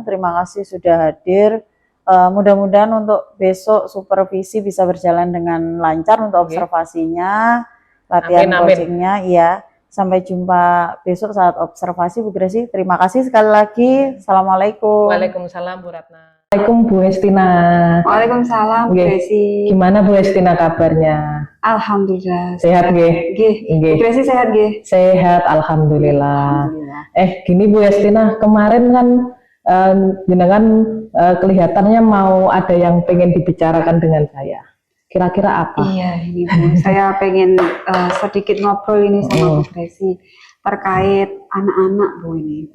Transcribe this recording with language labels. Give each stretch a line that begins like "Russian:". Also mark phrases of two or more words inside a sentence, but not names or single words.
Indonesian: Terima kasih sudah hadir. Mudah-mudahan untuk besok supervisi bisa berjalan dengan lancar untuk observasinya, latihan coachingnya. Iya. Sampai jumpa besok saat observasi Bu Gresi. Terima kasih sekali lagi.
Arabic: السلام عليكم. وعليكم السلام Bu Ratna. السلام عليكم Bu Hestina. وعليكم السلام Bu Gresi.
Indonesian: Gimana Bu Hestina kabarnya?
Arabic: الحمد لله.
Indonesian: Sehat nggih? Bu Gresi sehat nggih? Sehat, alhamdulillah. Gini Bu Hestina, kemarin kan jenengan kelihatannya mau ada yang pengen dibicarakan dengan saya. Kira-kira apa? Iya, ini Bu. Saya pengen sedikit ngobrol ini sama Bu Gresi terkait anak-anak Bu ini.